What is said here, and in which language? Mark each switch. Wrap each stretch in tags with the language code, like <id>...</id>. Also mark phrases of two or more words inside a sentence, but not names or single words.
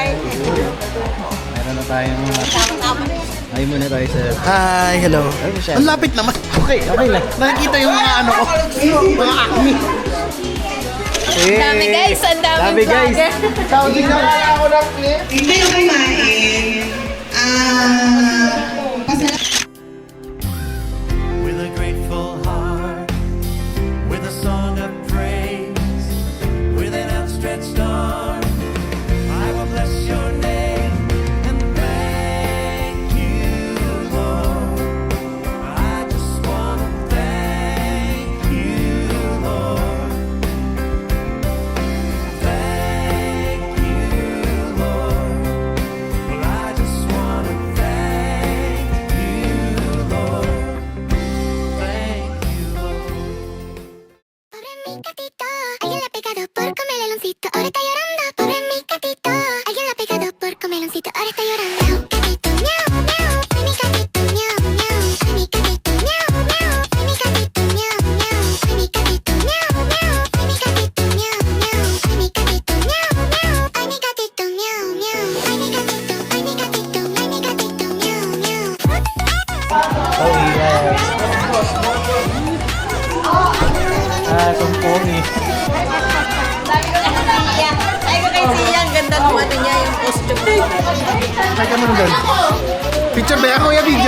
<tl>Meron na tayong Hi muna tayo sa... Hi, hello. Ano siya? Ang lapit naman. Okay, okay lang. Nakikita yung mga ano ko. Mga acne. Hey! Dami guys, ang daming Dami guys! vlogger. Saudi na kaya ako ng clip. Kayo kumain.</tl> <en>With a grateful heart, with a song of praise, with an outstretched arm, I will bless your name and thank you, Lord. I just want to thank you, Lord. Thank you, Lord. Well, I just want to thank you, Lord. Thank you, Lord.</en> <es>Pobre mi gatito, alguien le ha pegado por comer meloncito, ahora está llorando. Pobre mi gatito, alguien le ha pegado por comer meloncito, ahora está llorando. Gatito, miau, miau, ay mi gatito, miau, miau, ay mi gatito, miau, miau, ay mi gatito, miau, miau, ay mi gatito, miau, miau, ay mi gatito, miau, miau, ay mi gatito, miau, miau, ay mi gatito, miau, miau, ay mi gatito, ay mi gatito, ay mi gatito, miau, miau.</es> <en>Oh, yes!</en> <tl>Sumpong eh. Sabi ko kay Sia, ang ganda ng ano niya, yung costume. Hi ka muna doon. Picture ba yan, kuya? Video?</tl>